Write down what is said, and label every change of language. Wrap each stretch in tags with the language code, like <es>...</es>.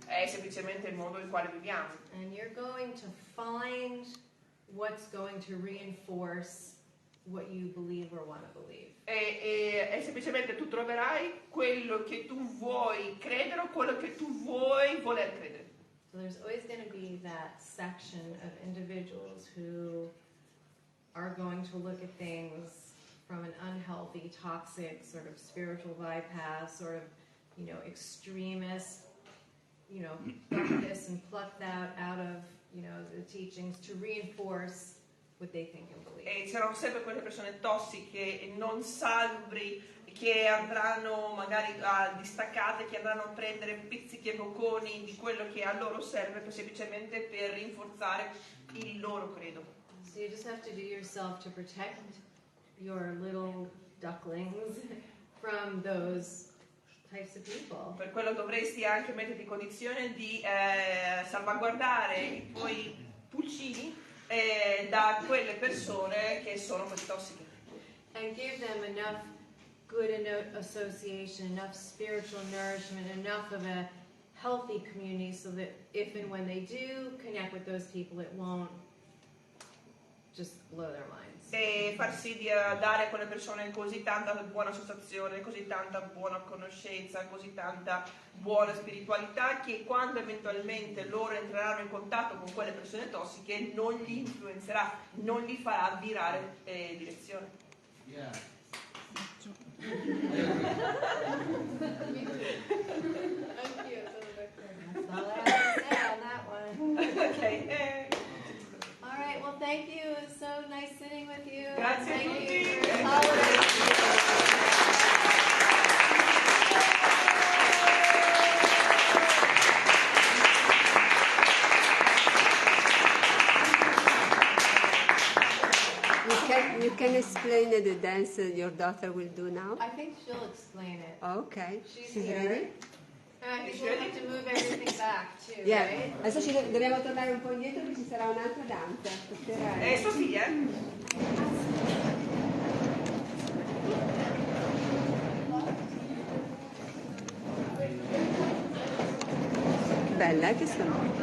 <it>È semplicemente il modo in quale viviamo.</it> <en>And you're going to find what's going to reinforce what you believe or want to believe.</en> <it>E semplicemente tu troverai quello che tu vuoi credere o quello che tu vuoi voler credere.</it> <en>So there's always going to be that section of individuals who are going to look at things from an unhealthy, toxic, sort of spiritual bypass, sort of, you know, extremist, you know, pluck this and pluck that out of, you know, the teachings to reinforce what they think and believe.</en> <it>E c'erano sempre quelle persone tossiche e non salubri che andranno magari distaccate, che andranno a prendere pizzichi e bocconi di quello che a loro serve semplicemente per rinforzare il loro credo.</it> <en>So you just have to do yourself to protect your little ducklings from those types of people.</en> <it>Per quello dovresti anche metterti in condizione di salvaguardare i tuoi pulcini da quelle persone che sono così tossiche.</it> <en>And give them enough good association, enough spiritual nourishment, enough of a healthy community so that if and when they do connect with those people, it won't just blow their minds.</en> <it>E far sì di dare a quelle persone così tanta buona associazione, così tanta buona conoscenza, così tanta buona spiritualità, che quando eventualmente loro entreranno in contatto con quelle persone tossiche non li influenzerà, non li farà virare direzione.</it> <en>Yeah. That's all I have to say on that one. Okay. All right, well, thank you. It was so nice sitting with you.</en> <it>Grazie a</it> <en>Thank</en> <it>tutti.</it> <en>you for tolerating. You can explain the dance your daughter will do now? I think she'll explain it. Oh, okay. She's ready? here. And I think we'll have to move everything back too, Yeah. right?</en> <it>Adesso dobbiamo tornare un po' indietro che ci sarà un'altra danza. Sua figlia? Bella, che sono?</it>